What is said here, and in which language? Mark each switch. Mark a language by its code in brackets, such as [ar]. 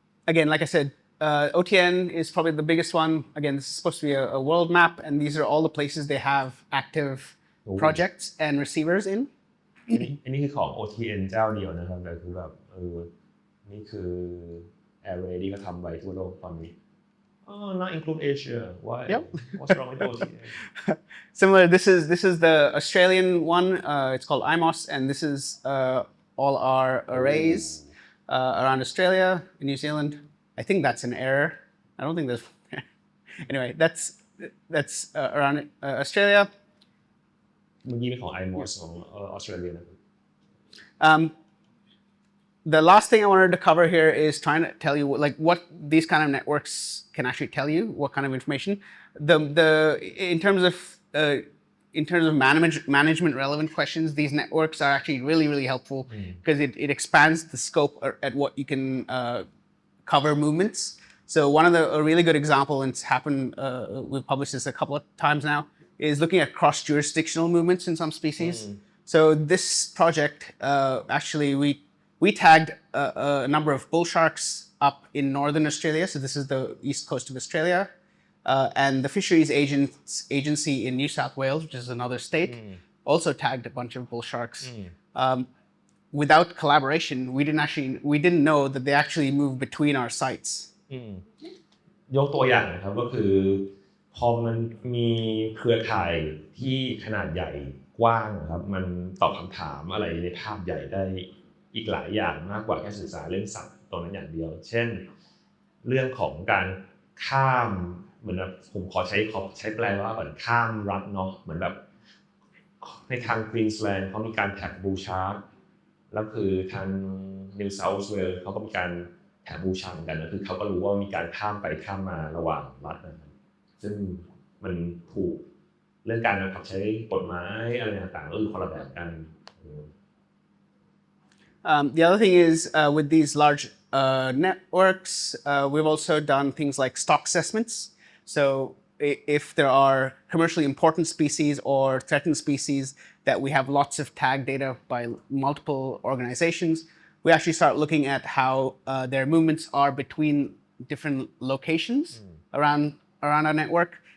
[en] Again, like I said, OTN is probably the biggest one. Again, this is supposed to be a world map, and these are all the places they have active projects and receivers in. [th] อันนี้คือของ OTN เจ้าเดียวนะครับแต่คือแบบนี่คือ Array ที่เขาทำไว้ทั่วโลกตอนนี้ [en] Oh, not include Asia. Why? Yep. What's wrong with OTA? Similar. This is the Australian one. It's called IMOS, and this is all our arrays around Australia and New Zealand. I think that's an error. I don't think there's. Anyway, that's around Australia. [th] เมื่อกี้เป็นของ IMOS ของออสเตรเลียนะ [en] The last thing I wanted to cover here is trying to tell you what these kind of networks can actually tell you, what kind of information. In terms of management relevant questions, these networks are actually really helpful because it expands the scope at what you can cover movements. So one of a really good example, and it's happened, we've published this a couple of times now, is looking at cross-jurisdictional movements in some species. So this project, actually, we tagged a number of bull sharks up in northern Australia. So this is the east coast of Australia. And the Fisheries Agency in New South Wales, which is another state, also tagged a bunch of bull sharks. Without collaboration, we didn't know that they actually move between our sites. [th] ยกตัวอย่างนะครับก็คือพอมันมีเครือข่ายที่ขนาดใหญ่กว้างครับมันตอบคำถามอะไรในภาพใหญ่ได้อีกหลายอย่างมากกว่าแค่สื่อสารเรื่องสัตว์ตัวนั้นอย่างเดียวเช่นเรื่องของการข้ามเหมือนแบบผมขอใช้แปลว่าเหมือนข้ามรัฐเนาะเหมือนแบบ ในทางควีนสแลนด์เขามีการแท็กบูชาร์กแล้วคือทางนิวเซาท์เวลส์เขาก็มีการแถมบูชาเหมือนกันนะคือเขาก็รู้ว่ามีการข้ามไปข้ามมาระหว่างรัฐนะครับซึ่งมันถูกเรื่องการบังคับใช้กฎหมายอะไรต่างๆก็คือคนละแบบกัน [en] The other thing is with these large networks, we've also done things like stock assessments. So if there are commercially important species or threatened species that we have lots of tag data by multiple organizations, we actually start looking at how their movements are between different locations around our network.